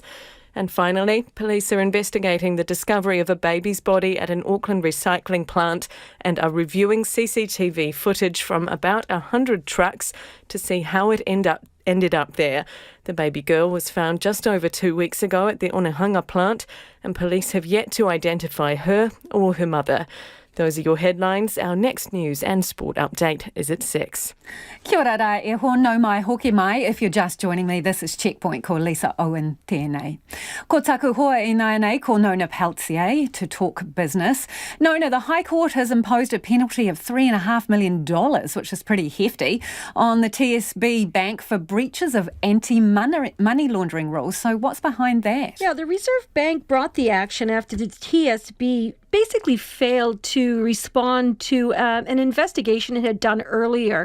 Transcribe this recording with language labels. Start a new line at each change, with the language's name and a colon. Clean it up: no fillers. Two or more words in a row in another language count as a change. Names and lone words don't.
English: And finally, police are investigating the discovery of a baby's body at an Auckland recycling plant and are reviewing CCTV footage from about 100 trucks to see how it ended up there. The baby girl was found just over 2 weeks ago at the Onehunga plant, and police have yet to identify her or her mother. Those are your headlines. Our next news and sport update is at 6.
Māori: Kia ora rā e hono mai hoki mai.
English: If you're just joining me, this is Checkpoint
Māori: ko Lisa Owen tēnei. Ko taku hoa I nei ko Nona Peltier
English: to talk business. Nona, the High Court has imposed a penalty of $3.5 million, which is pretty hefty, on the TSB Bank for breaches of anti-money laundering rules. So what's behind that? Yeah, the Reserve Bank brought the action after the TSB basically failed to respond to an investigation it had done earlier.